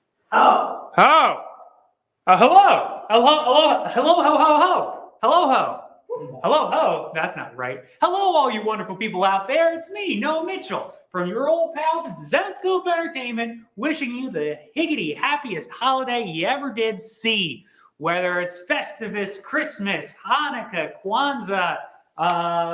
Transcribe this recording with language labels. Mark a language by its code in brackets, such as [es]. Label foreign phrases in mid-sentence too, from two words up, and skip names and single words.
[en] Ho. Ho. Hello. Hello. Hello. Hello. Ho. Ho. Ho. Hello. Ho. Hello. Ho. That's not right. Hello, all you wonderful people out there. It's me, Noah Mitchell, from your old pals at Zenescope Entertainment, wishing you the higgity happiest holiday you ever did see. Whether it's Festivus, Christmas, Hanukkah, Kwanzaa, Yule.